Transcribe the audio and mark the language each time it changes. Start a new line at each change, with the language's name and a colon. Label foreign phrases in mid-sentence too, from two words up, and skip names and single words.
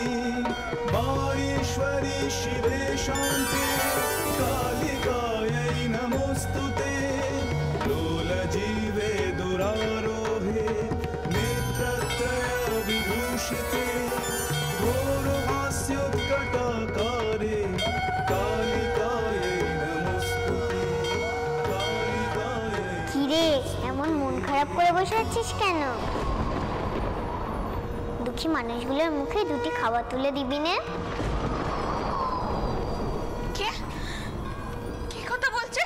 Sanskrit: वाणीश्वरी शिवे शान्ते कालिकायै नमोस्तुते लोलजीवे दुरारोहे नेत्रत्रय विभूषिते घोरहास्योत्कटाकारे कालिकायै नमोस्तुते कालिकायै।
Bangla: কিরে, এমন মন খারাপ করে বসে আছিস কেন? দুঃখী মানুষগুলোর মুখে দুটি খাবার তুলে দিবি না? কে কি কথা বলছে?